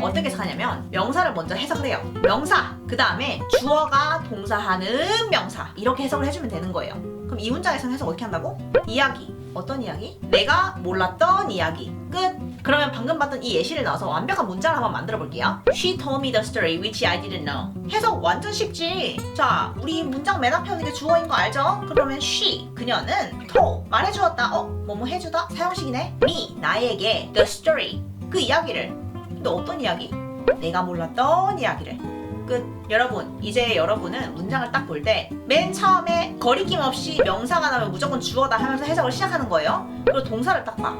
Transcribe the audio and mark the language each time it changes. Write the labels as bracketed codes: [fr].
[ko] 어떻게 해석하냐면 명사를 먼저 해석을 해요. 명사, 그 다음에 주어가 동사하는 명사 이렇게 해석을 해주면 되는 거예요. 그럼 이 문장에서는 해석 어떻게 한다고? 이야기. 어떤 이야기? 내가 몰랐던 이야기. 끝. 그러면 방금 봤던 이 예시를 넣어서 완벽한 문장을 한번 만들어 볼게요. [en] She told me the story which I didn't know. [ko] 해석 완전 쉽지. 자, 우리 문장 맨 앞에 오는 게 주어인 거 알죠? 그러면 she, 그녀는 told, 말해주었다. 뭐뭐 해주다? 사용식이네. me, 나에게 the story, 그 이야기를. 근데 어떤 이야기? 내가 몰랐던 이야기를. 끝. 여러분, 이제 여러분은 문장을 딱 볼 때 맨 처음에 거리낌 없이 명사가 나오면 무조건 주어다 하면서 해석을 시작하는 거예요. 그리고 동사를 딱 봐.